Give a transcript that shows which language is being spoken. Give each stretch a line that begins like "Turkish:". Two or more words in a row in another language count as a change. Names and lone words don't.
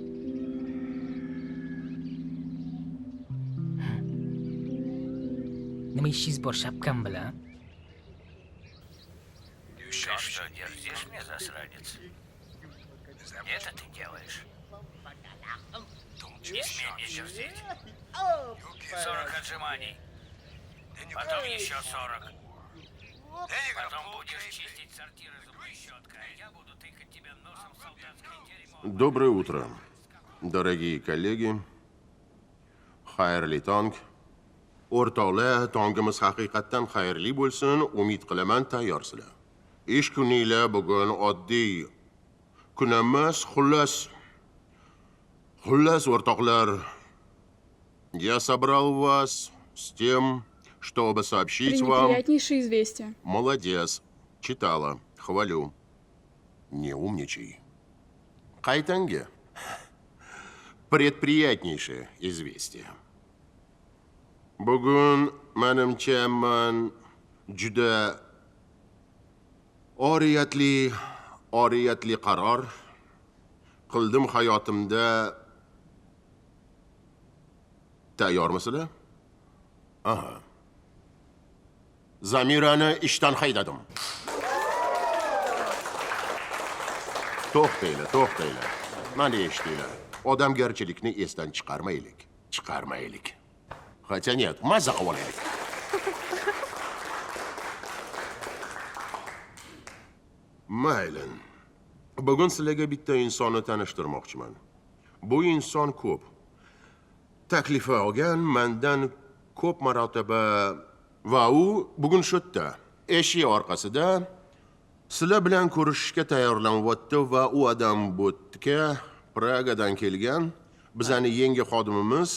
Uzbek: Nima ishingiz bor shapkam bilan?
Russian: Ты что, дерзишь мне, засранец? Это ты делаешь? Не смей мне дерзить. 40 отжиманий. Потом еще 40. Потом будешь чистить сортиры зубной щеткой, а я буду тыкать тебя носом в солдатское дерьмо. Доброе утро, дорогие коллеги.
Uzbek: Xayrli tong. O'rtoqlar, tongimiz haqiqatdan xayrli bo'lsin, umid qilaman tayyorsizlar. Ish kuninglar bugun oddiy kun emas, xullas o'rtoqlar.
Russian: Я собрал вас с тем, чтобы сообщить вам... Пренеприятнейшее известие. Молодец. Читала. Хвалю. Не умничай.
Uzbek: Qaytanga.
Russian: Предприятнейшее известие.
Uzbek: Bugun menimcha men juda oriyatli qaror qildim hayotimda. Tayyormisizlar? Aha. Zamirani ishdan haydadim. To'xtanglar. Mana eshitinglar. Odamgarchilikni esdan chiqarmaylik.
Russian: Хотя нет,
Uzbek: mazza qilib olaylik. Mayli. Bugun sizlarga bitta insonni tanishtirmoqchiman. Bu inson ko'p. Taklifi olgan mendan ko'p marotaba va u bugun shu yerda, eshik orqasida sizlar bilan ko'rishishga tayyorlanyapti va u odam bo'tga Pragadan kelgan bizning yangi xodimimiz.